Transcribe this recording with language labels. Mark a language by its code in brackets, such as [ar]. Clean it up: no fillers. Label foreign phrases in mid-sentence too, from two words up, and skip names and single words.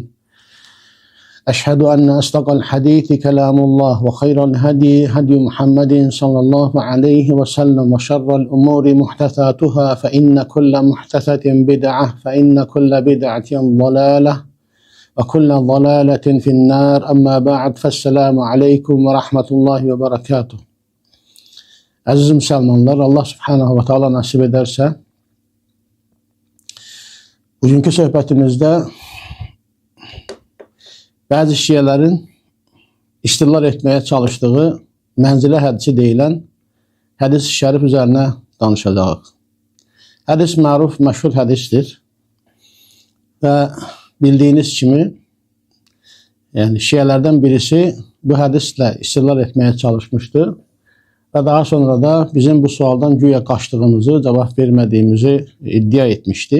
[ar] أشهد أن أصدق الحديث كلام الله وخير الهدي هدي محمد صلى الله عليه وسلم وشر الأمور محدثاتها فإن كل محدثة بدعة فإن كل بدعة ضلالة وكل ضلالة في النار. أما بعد فالسلام عليكم ورحمة الله وبركاته. [az] Aziz Müslümanlar, Allah [ar] سبحانه وتعالى [az] nasip ederse bugünkü söhbətimizdə bazı şiyələrin istilal etməyə çalışdığı mənzilə hədisi deyilən hədis-i şərif üzərinə danışacağıq. Hədis məruf, məşhur hədisdir və bildiyiniz kimi yəni şiyələrdən birisi bu hədislə istilal etməyə çalışmışdı və daha sonra da bizim bu sualdan güya qaçdığımızı, cavab vermədiyimizi iddia etmişdi.